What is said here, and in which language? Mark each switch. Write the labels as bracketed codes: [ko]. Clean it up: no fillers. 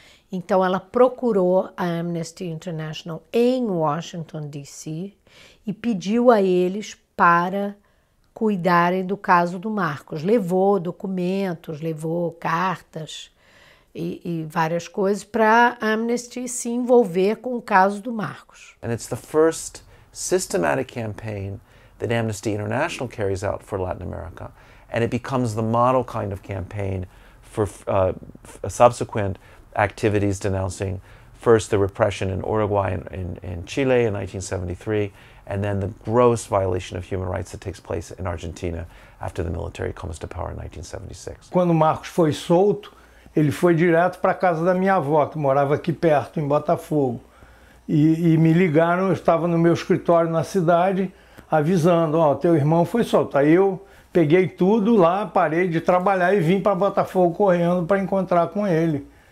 [pt] Então ela procurou a Amnesty International em Washington, D.C. e pediu a eles para cuidarem do caso do Marcos. Levou documentos, levou cartas e várias coisas para a Amnesty se envolver com o caso do Marcos. [en] And it's the first systematic campaign that Amnesty International carries out for Latin America, and it becomes the model kind of campaign for subsequent activities denouncing first the repression in Uruguay and in Chile in 1973, and then the gross violation of human rights that takes place in Argentina after the military comes to power in 1976. [pt] Quando o Marcos foi solto, ele foi direto para a casa da minha avó, que morava aqui perto, em Botafogo. E me ligaram, eu estava no meu escritório na cidade, avisando: ó, teu irmão foi solto. Aí eu peguei tudo lá, parei de trabalhar e vim para Botafogo correndo para encontrar com ele.